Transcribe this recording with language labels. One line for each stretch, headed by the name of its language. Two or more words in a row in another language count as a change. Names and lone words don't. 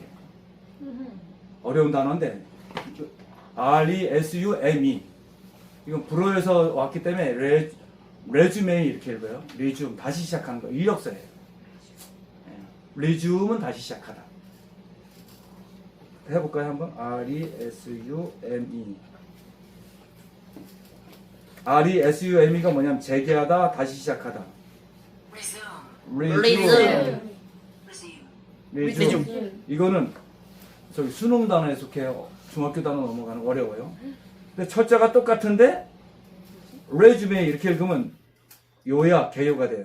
Korean: 어려운 단어인데 R-E-S-U-M-E 이건 불어에서 왔기 때문에 resume 이렇게 읽어요. resume 다시 시작하는 거 이력서예요. resume은 다시 시작하다. 해볼까요 한번? R-E-S-U-M-E. R-E-S-U-M-E가 뭐냐면 재개하다, 다시 시작하다. Resume. resume. Resume. 이거는 저기 수능 단어에 속해요. 중학교 단어 넘어가는 거 어려워요. 근데 철자가 똑같은데 resume 이렇게 읽으면 요약, 개요가 돼요.